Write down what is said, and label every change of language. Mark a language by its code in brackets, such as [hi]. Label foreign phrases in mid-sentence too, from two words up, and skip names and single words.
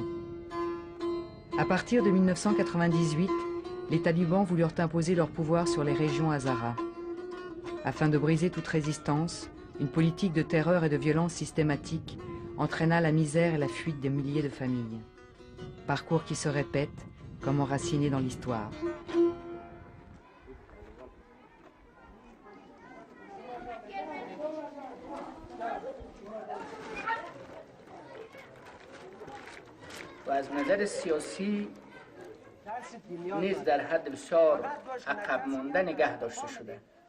[fr] À partir de 1998, les talibans voulurent imposer leur pouvoir sur les régions Hazaras. Afin de briser toute résistance, une politique de terreur et de violence systématique entraîna la misère et la fuite de milliers de familles. Parcours qui se répète, comme enraciné dans l'histoire. [fa] و از نظر سیاسی نیز در حد بسیار عقب مانده نگه داشته شده.